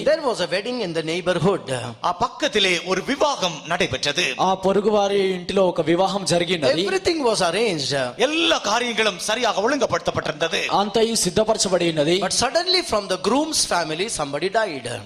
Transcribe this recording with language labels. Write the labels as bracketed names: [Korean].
[English] There was a wedding in the neighborhood. [Tamil] பக்கத்திலே ஒரு விவாகம் நடைபெற்றது. [Telugu] ఆ పొరుగు వారి ఇంటిలో ఒక వివాహం జరిగినది. [English] Everything was arranged. [Tamil] எல்லா காரியங்களும் சரியாக ஒழுங்கப்படுத்தப்பட்டிருந்தது. [Telugu] అంతయు సిద్ధపరచబడి ఉన్నది. [English] But suddenly from the groom's family somebody died.